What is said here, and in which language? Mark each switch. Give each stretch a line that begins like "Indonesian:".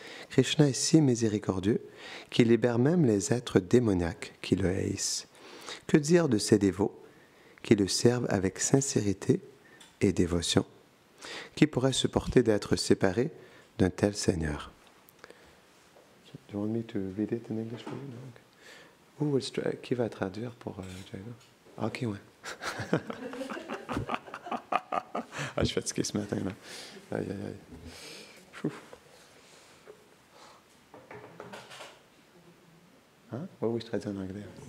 French: Krishna est si miséricordieux qu'il libère même les êtres démoniaques qui le haïssent. Que dire de ces dévots qui le servent avec sincérité et dévotion? Qui pourrait supporter d'être séparé d'un tel Seigneur?
English: Do you want me to read it in English for you? No? Okay.
French: Qui va traduire pour Jaina? Ok, ouais. Je suis fatigué ce matin, là. Aïe, aïe, aïe. Ouf. Hein? Oui, je traduis en anglais.